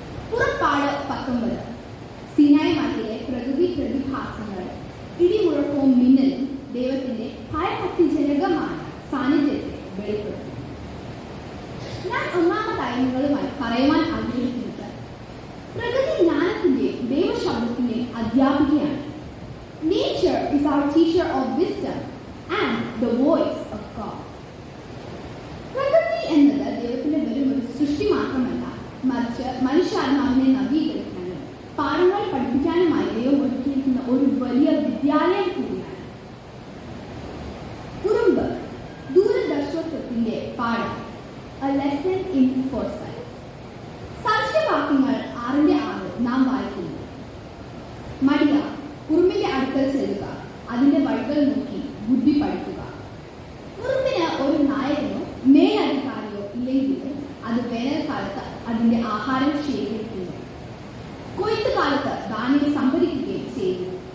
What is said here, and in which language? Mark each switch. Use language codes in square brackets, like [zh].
[ml] പുറപ്പാട് 19. സിനായ് മലയിലെ പ്രകൃതി പ്രതിഭാസങ്ങൾ, ഇടിമുഴക്കവും മിന്നലും ദൈവത്തിന്റെ ഭയഭക്തിജനകമായ സാന്നിധ്യത്തെ വെളിപ്പെടുത്തുന്നു. ഞാൻ ഒന്നാമതായി നിങ്ങളുമായി പറയുവാൻ ആഗ്രഹിക്കുന്നത് പ്രകൃതി ജ്ഞാനത്തിന്റെയും ദൈവശബ്ദത്തിന്റെയും അധ്യാപികയാണ്. [en] Nature is our teacher of wisdom and the voice of God. [ml] പ്രകൃതി എന്നത് ദൈവത്തിന്റെ വെറും ഒരു സൃഷ്ടി മാത്രമല്ല, മറിച്ച് മനുഷ്യാത്മാവിനെ നവീകരിക്കാനും പാഠങ്ങൾ പഠിപ്പിക്കാനുമായി ദൈവം ഒരുക്കിയിരിക്കുന്ന ഒരു വലിയ വിദ്യാലയം കൂടിയാണ്. കുറുമ്പ്, ദൂരദർശകത്വത്തിന്റെ പാഠം, [en] a lesson in foresight. [ml] സാക്ഷ്യവാക്യങ്ങൾ 6:6 നാം വായിക്കുന്നു. മടിയ, കുറുമ്പിന്റെ അടുക്കൽ ചെല്ലുക, അതിന്റെ വഴികൾ നോക്കി ബുദ്ധി പഠിക്കുക. കുറുമ്പിന് ഒരു നായകനോ മേലധികാരിയോ ഇല്ലെങ്കിൽ അത് വേനൽക്കാലത്ത് അതിന്റെ ആഹാരം ശേഖരിക്കുന്നു, കൊയ്ത്ത് കാലത്ത് ധാന്യം സംഭരിക്കുകയും ചെയ്യുന്നു.